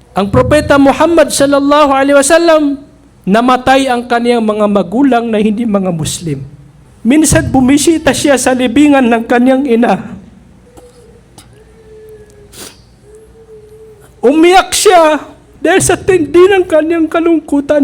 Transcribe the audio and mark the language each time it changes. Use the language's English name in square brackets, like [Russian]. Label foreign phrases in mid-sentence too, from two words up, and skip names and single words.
[Filipino] Ang propeta Muhammad [Arabic] صلى الله عليه وسلم, [Filipino] namatay ang kaniyang mga magulang na hindi mga Muslim. Minsan bumisita siya sa libingan ng kaniyang ina. Umiyak siya dahil sa tindi ng kaniyang kalungkutan.